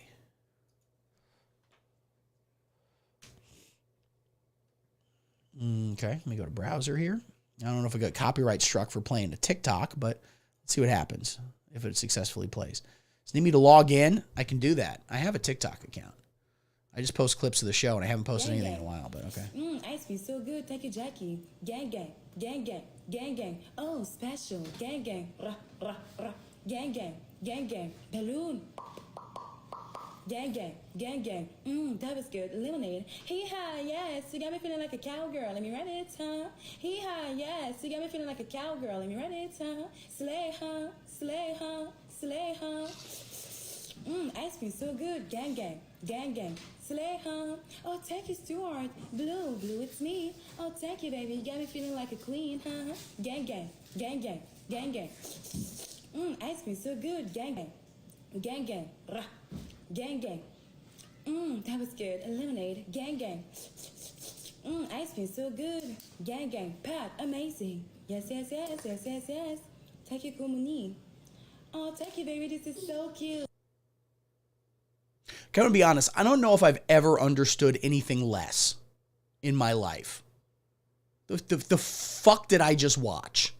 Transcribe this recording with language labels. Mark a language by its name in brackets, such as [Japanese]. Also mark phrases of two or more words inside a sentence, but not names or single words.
[English] Okay, let me go to browser here. I don't know if I got copyright struck for playing a TikTok, but let's see what happens if it successfully plays. So need me to log in? I can do that. I have a TikTok account. I just post clips of the show, and I haven't posted anything in a while, but okay. Ice cream so good, thank you, Jackie. Gang, gang, gang, gang, gang, gang. Oh, special, gang, gang, rah, rah, rah. Gang, gang, gang, gang, balloon. Gang, gang, gang, gang. That was good. Lemonade. Hee-haw, yes. You got me feeling like a cowgirl. Let me run it, huh? Hee-haw, yes. You got me feeling like a cowgirl. Let me run it, huh? Slay, huh? Slay, huh? Slay, huh? Ice cream so good. Gang, gang, gang, gang. Slay, huh? Oh, thank you, Stuart. Blue, blue, it's me. Oh, thank you, baby. You got me feeling like a queen, huh? Gang, gang, gang, gang, gang, gang. Ice cream so good. Gang, gang, gang, gang. Rah. Gang, gang. That was good. Lemonade. Gang, gang. Ice cream so good. Gang, gang. Pat, amazing. Yes, yes, yes, yes, yes, yes. Thank you, Kumuni. Oh, thank you, baby. This is so cute. I'm going to be honest. I don't know if I've ever understood anything less in my life. The fuck did I just watch?